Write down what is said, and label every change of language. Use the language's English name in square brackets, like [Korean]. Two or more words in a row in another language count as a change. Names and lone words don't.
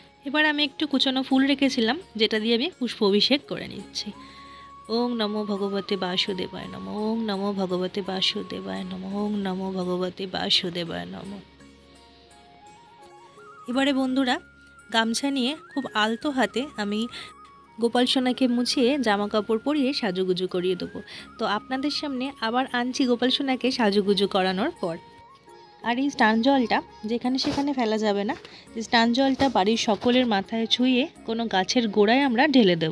[Bangla] এবার আমি একটু কুচনো ফুল রেখেছিলাম, যেটা দিয়ে আমি পুষ্প অভিষেক করে নিচ্ছি। [Sanskrit] ওং নমো ভগবতে বাসুদেবায় নমঃ, ওং নমো ভগবতে বাসুদেবায় নমঃ, ওং নমো ভগবতে বাসুদেবায় নমঃ। [Bangla] এবারে বন্ধুরা গামছা নিয়ে খুব আলতো হাতে আমি গোপাল সোনাকে মুছিয়ে জামা কাপড় পরিয়ে সাজুগুজু করিয়ে দেবো। তো আপনাদের সামনে আবার আনছি গোপাল সোনাকে সাজুগুজু করানোর পর। আর এই স্নান জলটা যেখানে সেখানে ফেলা যাবে না, এই স্নান জলটা বাড়ির সকলের মাথায় ছুঁয়ে কোনো গাছের গোড়ায় আমরা ঢেলে দেব।